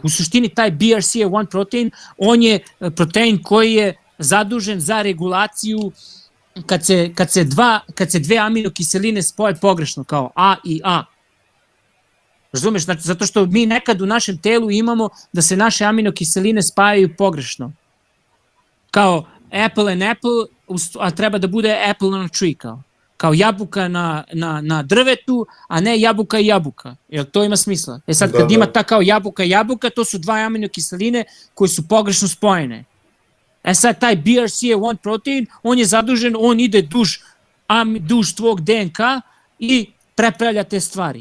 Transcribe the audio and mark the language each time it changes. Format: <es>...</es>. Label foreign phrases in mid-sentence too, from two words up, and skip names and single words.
<sr>U suštini taj BRCA1 protein, on je protein koji je zadužen za regulaciju kad se dve aminokiseline spoje pogrešno, kao A i A. Razumeš? Znači, zato što mi nekad u našem telu imamo da se naše aminokiseline spajaju pogrešno.</sr> <en>Kao apple and apple,</en> <sr>a treba da bude</sr> <en>apple on a tree,</en> <sr>kao jabuka na drvetu, a ne jabuka i jabuka. Jel to ima smisla? Sad kad ima ta kao jabuka i jabuka, to su dva aminokiseline koje su pogrešno spojene. Sad taj BRCA1 protein, on je zadužen, on ide duž tvog DNK i prepravlja te stvari.</sr>